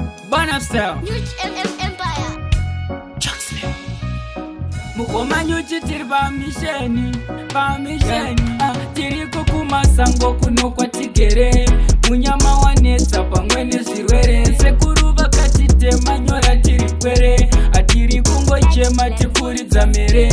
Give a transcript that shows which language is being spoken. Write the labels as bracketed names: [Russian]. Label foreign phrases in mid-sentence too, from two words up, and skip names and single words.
[English] Burn up style. Huge M-, M-, Empire. Chuck Smith. [Shona] Mukoma nyuchi tiri pamisheni, pamisheni. Ah, tiri kukumasango kuno kwatigere. Munyama wanetsa pamwe nezvirwere. Sekuru vakatitema nyora tiri kwere. Atiri kungochema tikuridza mere.